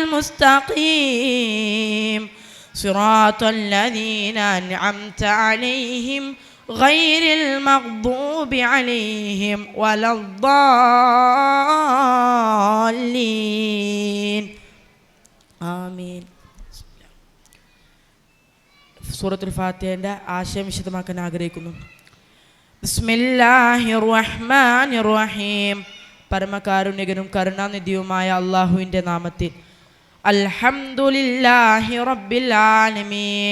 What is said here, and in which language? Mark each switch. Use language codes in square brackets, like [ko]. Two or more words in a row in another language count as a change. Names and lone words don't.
[ar] المستقيم صراط الذين أنعمت عليهم غير المغضوب عليهم ولا الضالين آمين. [ml] സൂറത്തുൽ ഫാത്തിഹയുടെ ആശയം വിശദമാക്കാൻ ആഗ്രഹിക്കുന്നു. [ar] بسم الله الرحمن الرحيم. [ml] പരമകാരുണ്യകനും കരുണാനിധിയുമായ അള്ളാഹുവിൻ്റെ നാമത്തിൽ. [ar] الحمد لله رب العالمين.